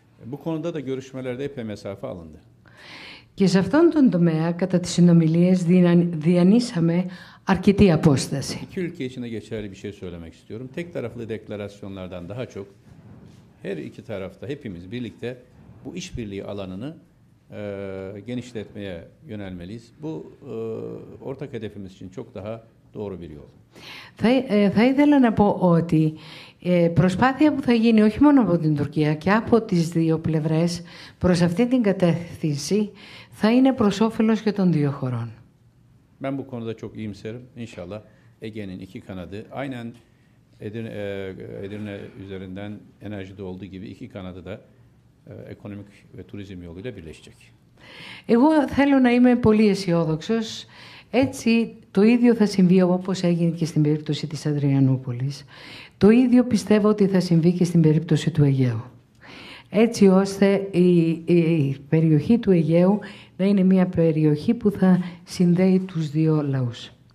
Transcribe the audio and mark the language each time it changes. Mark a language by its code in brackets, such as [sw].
[tr] Bu konuda da görüşmelerde epey mesafe alındı. [el] Και σε αυτόν τον τομέα, κατά τις συνομιλίες, διανύσαμε αρκετή απόσταση. [tr] İki ülke için de geçerli bir şey söylemek istiyorum. Tek taraflı deklarasyonlardan daha çok her iki tarafta hepimiz birlikte bu işbirliği alanını genişletmeye yönelmeliyiz. Bu ortak hedefimiz için çok daha doğru bir yol. [el] Θα ήθελα να πω ότι προσπάθεια που θα γίνει όχι μόνο από την Τουρκία και από τις δύο πλευρές προς αυτή την κατεύθυνση θα είναι προς όφελος και των δύο χωρών. [tr] Ben bu konuda çok iyimserim. İnşallah Ege'nin iki kanadı aynen Edirne üzerinden enerjide olduğu gibi iki kanadı da ekonomik ve turizm yoluyla birleşecek. [el] Εγώ θέλω να είμαι πολύ αισιόδοξος. Έτσι, το ίδιο θα συμβεί όπως έγινε και στην περίπτωση της Αδριανούπολης. Το ίδιο πιστεύω ότι θα συμβεί και στην περίπτωση του Αιγαίου. Έτσι ώστε η περιοχή του Αιγαίου να είναι μια περιοχή που θα συνδέει τους δύο λαούς.